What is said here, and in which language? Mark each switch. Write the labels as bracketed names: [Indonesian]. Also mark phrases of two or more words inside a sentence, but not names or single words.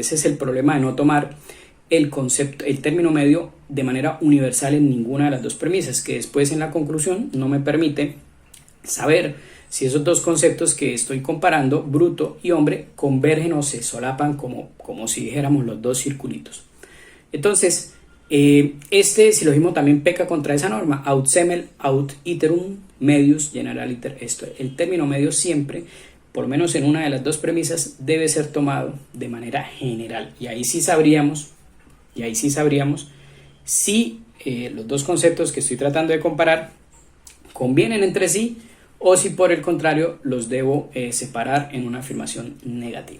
[Spanish] Ese es el problema de no tomar el concepto, el término medio de manera universal en ninguna de las dos premisas, que después en la conclusión no me permite saber si esos dos conceptos que estoy comparando, bruto y hombre, convergen o se solapan como si dijéramos los dos circulitos. Entonces, este silogismo también peca contra esa norma, [Latin] aut semel aut iterum medius generaliter. [Spanish] Esto, el término medio siempre, por lo menos en una de las dos premisas, debe ser tomado de manera general, y ahí sí sabríamos si los dos conceptos que estoy tratando de comparar convienen entre sí o si por el contrario los debo separar en una afirmación negativa.